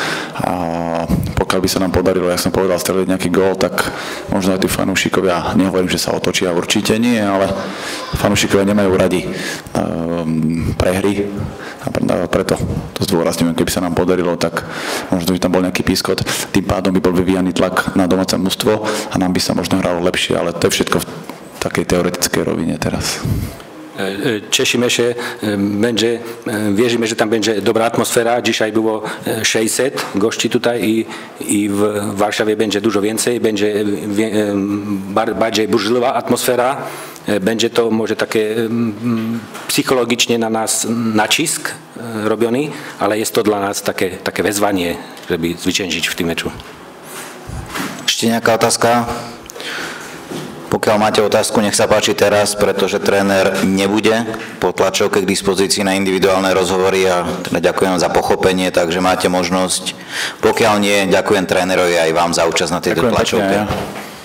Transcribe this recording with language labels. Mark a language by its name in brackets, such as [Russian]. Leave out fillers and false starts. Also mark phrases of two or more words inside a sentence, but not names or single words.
[Slovak] A pokiaľ by sa nám podarilo, jak som povedal, streliť nejaký gól, tak možno aj tí fanúšikovia, nehovorím, že sa otočia, určite nie, ale fanúšikovia nemajú radi prehry. A preto to zdôrazňujem, keby sa nám podarilo, tak možno by tam bol nejaký pískot. Tým pádom by bol vyvíjaný tlak na domáce mužstvo a nám by sa možno hralo lepšie, ale to je všetko v takej teoretickej rovine teraz. [Polish] Cieszymy się, wierzymy, że tam będzie dobra atmosfera. Dzisiaj było 600 gości tutaj i w Warszawie będzie dużo więcej, będzie bardziej burzliwa atmosfera. Będzie to może takie psychologicznie na nas nacisk robiony, ale jest to dla nas takie wezwanie, żeby zwyciężyć w tym meczu. [Slovak] Ešte nejaká otázka? Pokiaľ máte otázku, nech sa páči teraz, pretože tréner nebude po tlačovke k dispozícii na individuálne rozhovory a teda ďakujem za pochopenie, takže máte možnosť. Pokiaľ nie, ďakujem trénerovi aj vám za účasť na tejto tlačovke.